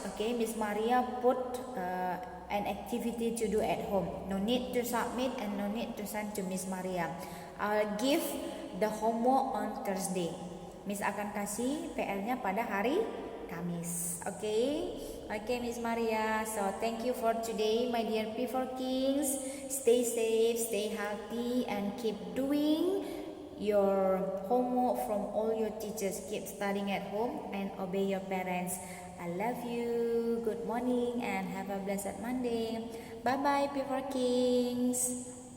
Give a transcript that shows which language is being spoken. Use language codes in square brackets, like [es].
[en] Okay, Miss Maria put an activity to do at home. No need to submit and no need to send to Miss Maria. I'll give the homework on Thursday. [id] Miss akan kasih PR-nya pada hari Kamis. [en] Okay, Miss Maria. So thank you for today, my dear P4 Kings. Stay safe, stay healthy, and keep doing your homework from all your teachers. Keep studying at home and obey your parents. I love you. Good morning and have a blessed Monday. Bye bye, P4 Kings.